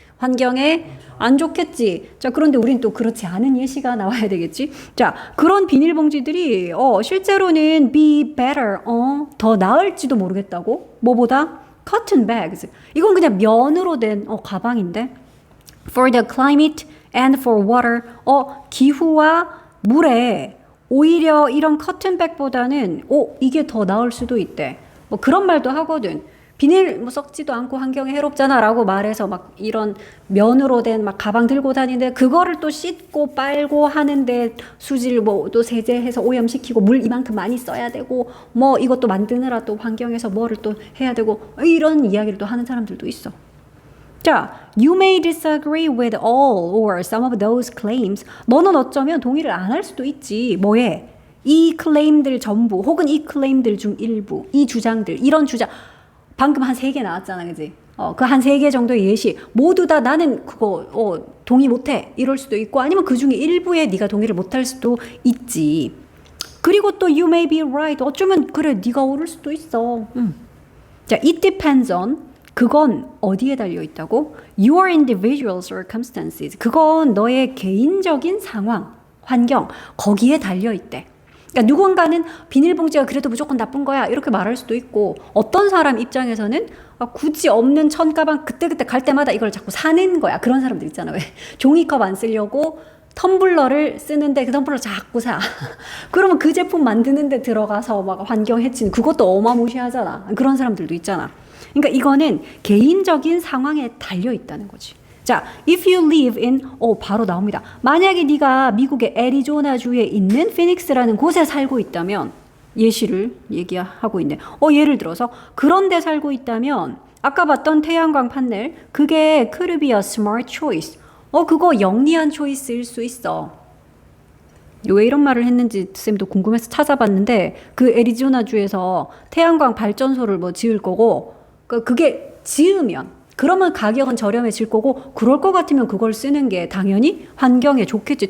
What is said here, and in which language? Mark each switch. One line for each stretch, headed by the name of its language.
Korean: 환경에 안 좋겠지. 자, 그런데 우린 또 그렇지 않은 예시가 나와야 되겠지. 자, 그런 비닐봉지들이 실제로는 be better, 더 나을지도 모르겠다고.
English: 뭐보다? cotton bags.
Korean: 이건 그냥 면으로 된 가방인데.
English: for the climate and for water.
Korean: 기후와 물에 오히려 이런 커튼백보다는 이게 더 나을 수도 있대. 뭐 그런 말도 하거든. 비닐 뭐 썩지도 않고 환경에 해롭잖아 라고 말해서 막 이런 면으로 된 막 가방 들고 다니는데 그거를 또 씻고 빨고 하는데 수질 뭐 또 세제해서 오염시키고 물 이만큼 많이 써야 되고 뭐 이것도 만드느라 또 환경에서 뭐를 또 해야 되고 이런 이야기를 또 하는 사람들도 있어.
English: 자, you may disagree with all or some of those claims.
Korean: 너는 어쩌면 동의를 안 할 수도 있지. 뭐에? 이 클레임들 전부 혹은 이 클레임들 중 일부, 이 주장들, 이런 주장 방금 한 3개 나왔잖아, 그지? 그 한 3개 정도의 예시 모두 다 나는 그거 동의 못해 이럴 수도 있고 아니면 그 중에 일부에 네가 동의를 못할 수도 있지.
English: 그리고 또 you may be right.
Korean: 어쩌면 그래 네가 옳을 수도 있어.
English: 자, it depends on.
Korean: 그건 어디에 달려 있다고?
English: Your individual circumstances.
Korean: 그건 너의 개인적인 상황, 환경, 거기에 달려 있대. 그러니까 누군가는 비닐봉지가 그래도 무조건 나쁜 거야 이렇게 말할 수도 있고 어떤 사람 입장에서는 굳이 없는 천가방 그때그때 갈 때마다 이걸 자꾸 사는 거야. 그런 사람들 있잖아. 왜? 종이컵 안 쓰려고 텀블러를 쓰는데 그 텀블러 자꾸 사. 그러면 그 제품 만드는 데 들어가서 막 환경 해치는 그것도 어마무시하잖아. 그런 사람들도 있잖아. 그러니까 이거는 개인적인 상황에 달려 있다는 거지.
English: 자, if you live in 바로 나옵니다.
Korean: 만약에 네가 미국의 애리조나주에 있는 피닉스라는 곳에 살고 있다면 예시를 얘기하고 있네. 예를 들어서 그런 데 살고 있다면 아까 봤던 태양광 판넬 그게 could be a smart choice. 그거 영리한 초이스일 수 있어. 왜 이런 말을 했는지 쌤도 궁금해서 찾아봤는데 그 애리조나주에서 태양광 발전소를 뭐 지을 거고 그게 지으면 그러면 가격은 저렴해질 거고 그럴 것 같으면 그걸 쓰는 게 당연히 환경에 좋겠지.